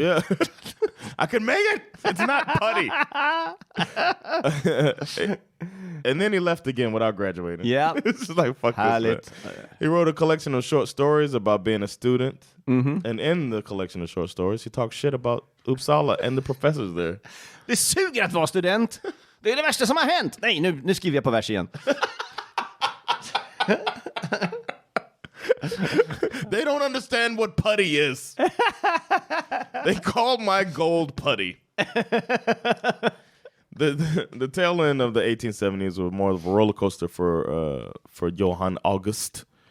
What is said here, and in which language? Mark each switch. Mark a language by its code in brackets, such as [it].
[en] Yeah. I can make it. It's not putty. And then he left again without graduating. Yeah. It's just like, fuck [sv] Härligt. [en] this, man. He wrote a collection of short stories about being a student. And in the collection of short stories, he talked shit about Uppsala and the professors there. [sv] Det suger att vara student. Det är det värsta som har hänt. Nej, nu skriver jag på vers igen. [en] They don't understand what putty is. They call my gold putty. The tail end of the 1870s was more of a roller coaster for Johann August.